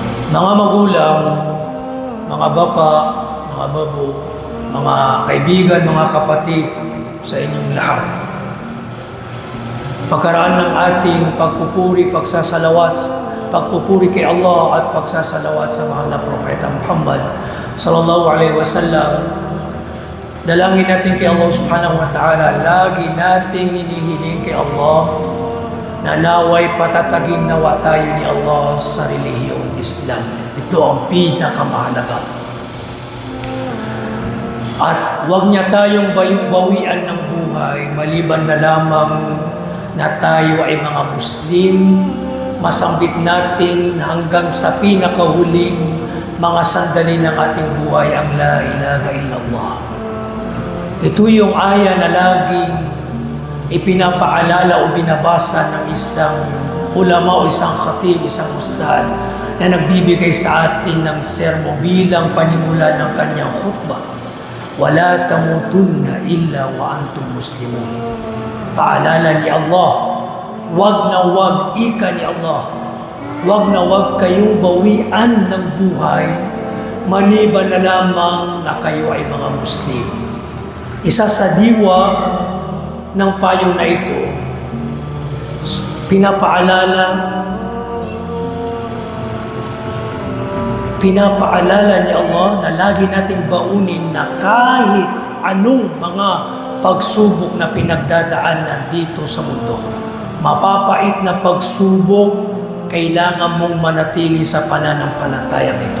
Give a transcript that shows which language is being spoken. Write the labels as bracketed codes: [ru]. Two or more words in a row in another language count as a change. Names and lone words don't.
[tl] Mga magulang, mga bapa, mga babo, mga kaibigan, mga kapatid sa inyong lahat. Pagkaraan ng ating pagpupuri, pagpupuri kay Allah at pagsasalawat sa mahal na Propeta Muhammad [ar] sallallahu alaihi wasallam. [tl] Dalangin natin kay Allah [ar] subhanahu wa ta'ala, [tl] lagi nating hinihiling kay Allah na naway patatagin nawa tayo ni Allah sa relihiyong Islam. Ito ang pinakamahalaga. At huwag niya tayong bawian ng buhay maliban na lamang na tayo ay mga Muslim, masambit natin hanggang sa pinakahuling mga sandali ng ating buhay ang [ar] La ilaha illallah. [tl] Ito yung aya na laging ipinapaalala o binabasa ng isang ulama o isang khatib, isang ustad na nagbibigay sa atin ng sermo bilang panimula ng kanyang khutbah. [ar] Wala tamutunna illa wa antum muslimun. [tl] Paalala ni Allah, wag na wag ika ni Allah, wag na wag kayong bawian ng buhay maliban na lamang na kayo ay mga Muslim. Isa sa diwa ng payo na ito, pinapaalala ni Allah na lagi nating baunin na kahit anong mga pagsubok na pinagdadaanan dito sa mundo, mapapait na pagsubok, kailangan mong manatili sa pananampalatayang ito.